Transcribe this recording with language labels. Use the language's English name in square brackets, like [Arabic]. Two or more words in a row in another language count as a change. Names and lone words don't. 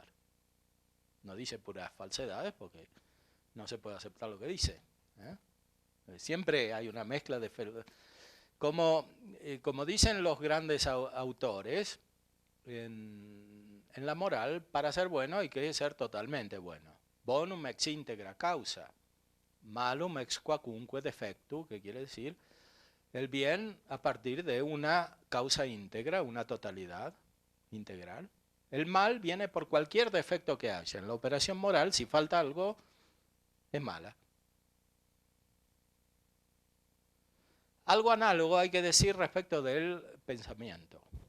[Spanish] No dice puras falsedades porque no se puede aceptar lo que dice. Siempre hay una mezcla de... Como dicen los grandes autores, en la moral, para ser bueno hay que ser totalmente bueno. [Latin] Bonum ex integra causa, malum ex quacunque defectu, [Spanish] que quiere decir el bien a partir de una causa íntegra, una totalidad integral. El mal viene por cualquier defecto que haya. En la operación moral, si falta algo, es mala. Algo análogo hay que decir respecto del pensamiento.